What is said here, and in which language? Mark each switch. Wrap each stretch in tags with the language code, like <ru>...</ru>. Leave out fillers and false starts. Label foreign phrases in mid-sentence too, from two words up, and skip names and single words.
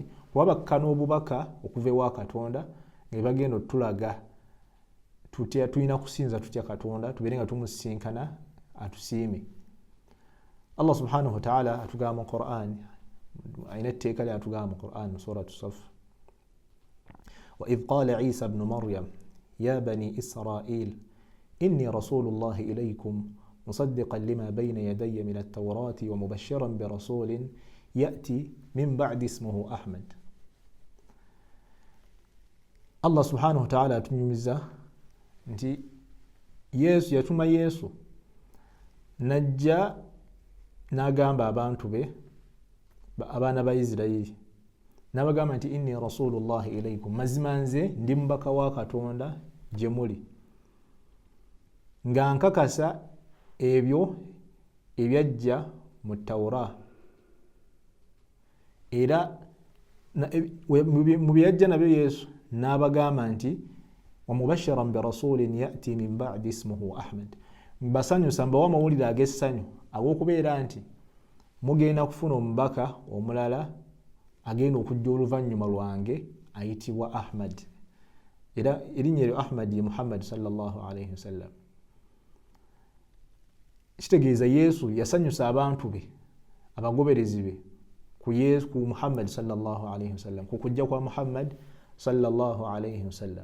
<lg>Kuba bakkana obubaka okuva ewa Katonda nga bagenda otulaga tulina kusinza tutya Katonda, tubeere nga tumusinkana atusiime.</lg> <ar>الله سبحانه وتعالى</ar> <lg>atugamba mu Qur'an, ayina etteeka lye atugamba mu Qur'an mu suratu Saf,</lg> <ar>وإذ قال عيسى ابن مريم يا بني إسرائيل إني رسول الله إليكم مصدقا لما بين يدي من التوراة ومبشرا برسول يأتي من بعد اسمه أحمد. الله سبحانه وتعالى</ar> <lg>atunyumiza nti Yesu, yatuma Yesu najja n'agamba abantu be, abaana ba Isirayiri, n'abagamba nti</lg> <ar>إني رسول الله إليكم,</ar> <lg>mazima nze ndi mubaka wa Katonda gye muli, nga nkakasa ebyo ebyajja mu Tawra. Era mu byajja nabyo Yesu n'abagamba nti</lg> <ar>ومبشرا برسول يأتي من بعد اسمه أحمد,</ar> <lg>mbasanyusa mbawa amawulire ag'essanyu ag'okubeera nti mugenda kufuna omubaka omulala agenda okujja oluvannyuma lwange ayitibwa Ahmad. Era erinnya eryo Ahmad ye Muhammad</lg> <ar>صلى الله عليه وسلم.</ar> <lg>Kitegeeza Yesu yasanyusa abantu be, abagoberezi be ku Yesu, ku Muhammad</lg> <ar>صلى الله عليه وسلم,</ar> <lg>ku kujja kwa Muhammad</lg> <ar>صلى الله عليه وسلم.</ar>